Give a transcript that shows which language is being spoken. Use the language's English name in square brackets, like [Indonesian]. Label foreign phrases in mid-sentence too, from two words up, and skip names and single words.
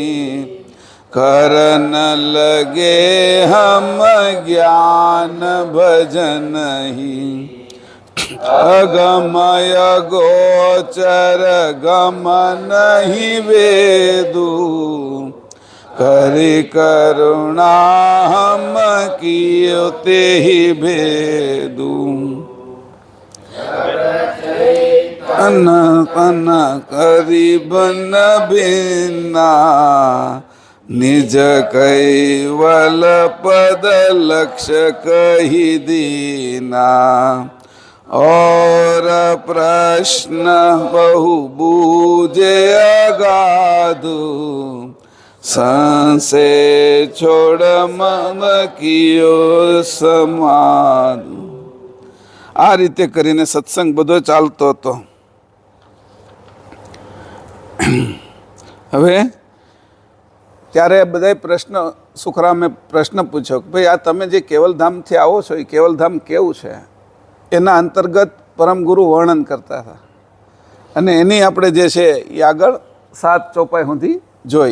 [Hindi] करन लगे हम ज्ञान भजन ही अगमय गोचर गम नहीं वेदु करि करुणा हम कियो ते ही भेदु अन पन करीबन भिन्ना निज कैवल पद लक्ष्य कही दीना और प्रश्न बहु बूझे अगाधु संशय छोड़ मम कियो समाधु। [Gujarati] આ રીતે કરીને સત્સંગ બધો ચાલતો હતો। हवे ત્યારે બધાય પ્રશ્ન સુખરામે પ્રશ્ન પૂછ્યો કે ભાઈ આ તમે જે કેવલધામથી આવો છો એ કેવલધામ કેવું છે એના અંતર્ગત પરમગુરુ વર્ણન કરતા હતા અને એની આપણે જે છે એ આગળ 7 ચોપાઈ સુધી જોઈ।